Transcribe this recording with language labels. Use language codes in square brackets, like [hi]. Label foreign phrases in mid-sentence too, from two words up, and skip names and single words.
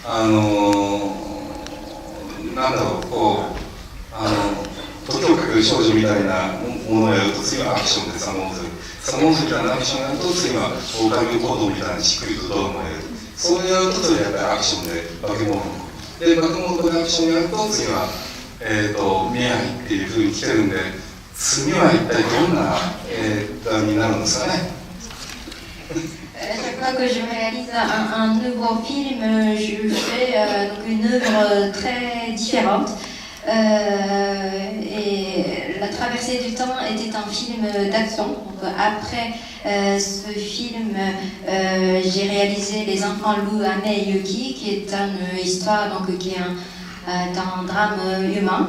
[ja] なんだろう、こう、時をかける少女みたいなものをやると次はアクションでサモンズみたいなアクションをやると次は狼行動みたいなしっくりとドラマをやる、そうやると次はやっぱりアクションで化け物で化け物とアクションをやると次は、未来っていうふうに来てるんで、次は一体どんな映画になるんですかね。 [fr] Chaque fois que je réalise un nouveau film, je fais donc une œuvre très différente. Et La Traversée du temps était un film d'action. Après ce film, j'ai réalisé Les Enfants Lou, Ame et Yuki, qui est une histoire donc, qui est un drame humain.